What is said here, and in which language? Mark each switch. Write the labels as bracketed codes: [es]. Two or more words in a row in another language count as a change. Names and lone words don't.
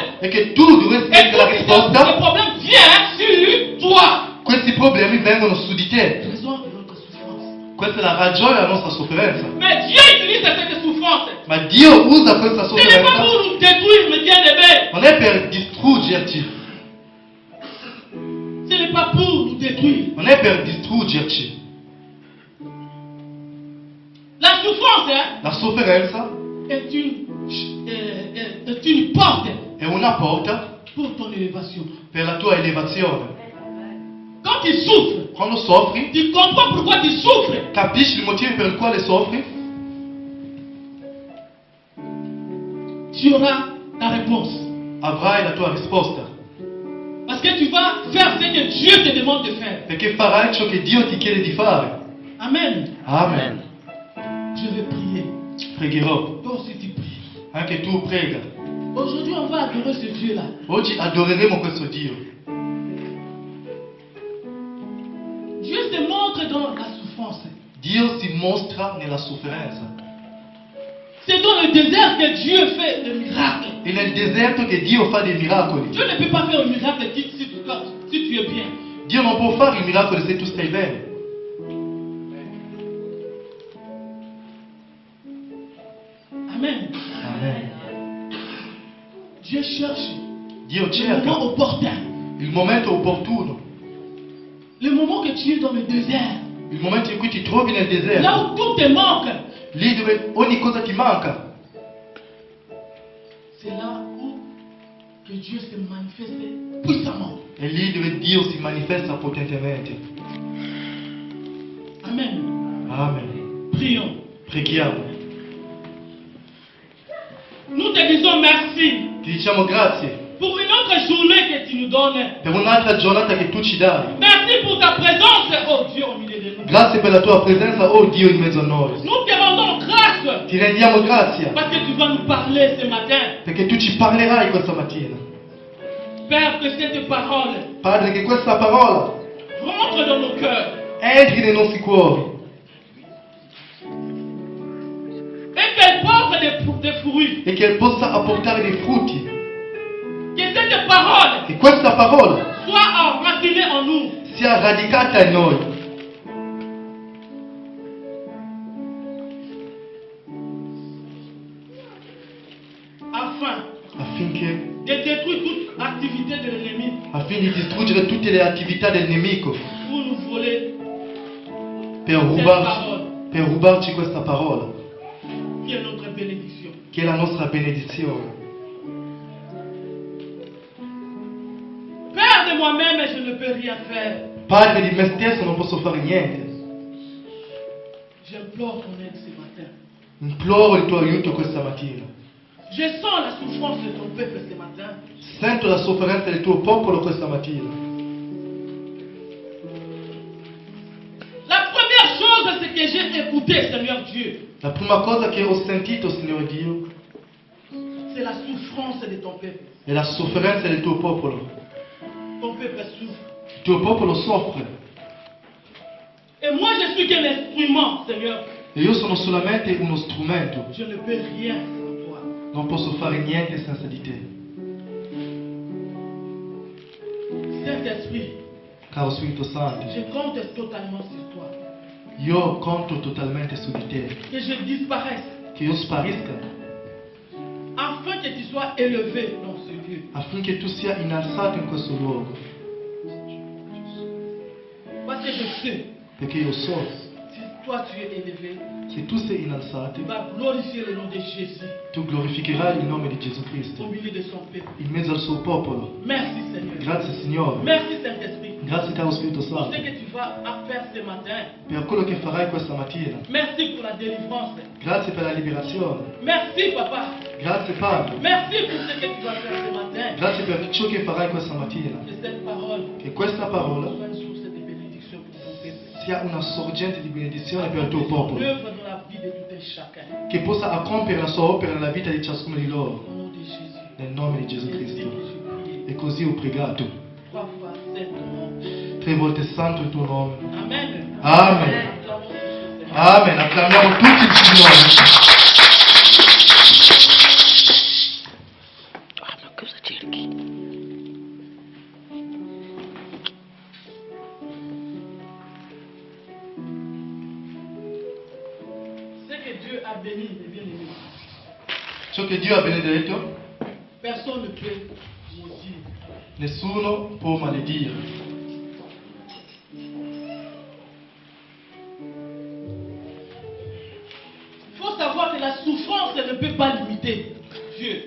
[it] e che tu dovresti [fr] Et [it] essere la [fr] tous ces [it] risposta, [fr] problèmes viennent sur toi. [it] questi problemi vengono su di te. [fr] Raison de notre souffrance. [it] Questa è la ragione della nostra sofferenza. [fr] Mais Dieu utilise cette souffrance. [it] Ma Dio usa questa [fr] Ce n'est pas [it] sofferenza [fr] pour nous détruire, mais bien-aimé. [it] non è per distruggerci, [fr] Ce n'est pas pour nous détruire. [it] non è per distruggerci. [fr] La souffrance hein, [it] La sofferenza [fr] est une porte [it] è una porta [fr] pour ton élévation. [it] per la tua elevazione. [fr] Quand tu souffres, [it] Quando soffri, [fr] tu comprends pourquoi tu souffres. [it] capisci il motivo per il quale soffri, [fr] Tu auras la réponse. [it] avrai la tua risposta. [fr] Parce que tu vas faire ce que Dieu te demande de faire. [it] Perché farai ciò che Dio ti chiede di fare. [fr] Amen. [it] Amen. [fr] Je vais prier. [it] Pregherò. [fr] Toi aussi tu pries. [it] Anche tu prega. [fr] Aujourd'hui, on va adorer ce Dieu-là. [it] Oggi adoreremo questo Dio. [fr] Dieu se montre dans la souffrance. [it] Dio si mostra nella sofferenza. [fr] C'est dans le désert que Dieu fait le miracle. [it] È nel deserto che Dio fa dei miracoli. [fr] Dieu ne peut pas faire un miracle si tu es bien. [it] Dio non può fare i miracoli se tu stai bene. [fr] Amen. [it] Amen. [fr] Dieu cherche [it] Dio [fr] le [it] cerca [fr] moment opportun. [it] il momento opportuno, [fr] Le moment que tu es dans le désert. [it] il momento in cui ti trovi nel deserto, [fr] Là où tout te manque. [it] lì dove ogni cosa ti manca. [fr] C'est là où que Dieu se manifeste puissamment. [it] È lì dove Dio si manifesta potentemente. [fr] Amen. [it] Amen. [fr] Prions. [it] Preghiamo. [fr] Nous te disons merci [it] Ti diciamo grazie [fr] pour une autre journée que tu nous donnes. [it] per un'altra giornata che tu ci dai. [fr] Merci pour ta présence, oh Dieu, au milieu de nous. [it] Grazie per la tua presenza, oh Dio, in mezzo a noi. [fr] Nous te rendons grâce [it] Ti rendiamo grazie [fr] parce que tu vas nous parler ce matin. [it] perché tu ci parlerai questa mattina. [fr] Père, que cette parole [it] Padre, che questa parola [fr] rentre dans nos cœurs [it] entri nei nostri cuori [fr] et qu'elle porte des fruits. [it] e che possa apportare dei frutti. [fr] Que cette parole [it] E questa parola [fr] soit enraciné en nous. [it] sia radicata in noi, [fr] Afin [it] affinché, [fr] de détruire toute activité de l'ennemi [it] affinché di distruggere tutte le attività del nemico [fr] pour nous voler [it] per rubarci questa parola, [fr] qui est notre bénédiction. [it] che è la nostra benedizione. [fr] Père de moi-même, je ne peux rien faire. [it] Padre di me stesso non posso fare niente. [fr] J'implore ton aide ce matin. [it] Imploro il tuo aiuto questa mattina. [fr] Je sens la souffrance de ton peuple ce matin. [it] Sento la sofferenza del tuo popolo questa mattina. [fr] La première chose, c'est que j'ai écouté, Seigneur Dieu, [it] La prima cosa che ho sentito, Signore Dio, [fr] c'est la souffrance de ton peuple. [it] è la sofferenza del tuo popolo. [fr] Ton peuple souffre. [it] Il tuo popolo soffre [fr] Et moi, je suis qu'un instrument, Seigneur. [it] e io sono solamente uno strumento. [fr] Je ne peux rien sans toi. [it] Non posso fare niente senza di te. [fr] Saint-Esprit, [it] Caro Spirito Santo, [fr] je compte totalement sur toi. [it] io conto totalmente su di te, [fr] Que je disparaisse, [it] che io sparisca [fr] afin que tu sois élevé dans ce lieu. [it] affinché tu sia innalzato in questo luogo, [fr] Parce que je sais, [it] perché io so, [fr] si toi tu es élevé, [it] se tu sei innalzato, [fr] tu vas glorifier le nom de Jésus [it] tu glorificherai il nome di Gesù [fr] au [it] Cristo [fr] milieu de son peuple. [it] in mezzo al suo popolo. [fr] Merci Seigneur. [it] Grazie Signore, [fr] Merci Saint-Esprit. [it] grazie caro Spirito [fr] Pour [it] Santo, [fr] ce que tu vas faire ce matin. [it] per quello che farai questa mattina. [fr] Merci pour la délivrance. [it] Grazie per la liberazione, [fr] Merci Papa. [it] grazie Padre, [fr] Merci pour ce que tu vas faire ce matin. [it] grazie per ciò che farai questa mattina. [fr] Que cette parole [it] Che questa parola [fr] soit une source de bénédiction pour ton peuple. [it] sia una sorgente di benedizione per il tuo [fr] Son [it] popolo, [fr] œuvre dans la vie de tout un chacun. [it] che possa compiere la sua opera nella vita di ciascuno di loro, [fr] Au nom de Jésus. [it] nel nome di Gesù [fr] Ainsi que [it] Cristo. [fr] je prie. [it] E così ho pregato, [fr] 3 fois saint ton nom. [it] 3 volte santo il tuo nome. [fr] Amen. [it] Amen. [fr] Acclamons ce Seigneur. [it] Amen, acclamiamo tutti il Signore. Ma cosa cerchi? [fr] Ce que Dieu a béni, mes bien-aimés, [it] Ciò che Dio ha benedetto, [fr] personne ne peut maudire. [it] nessuno può maledire. [fr] Il faut savoir que la souffrance ne peut pas limiter Dieu.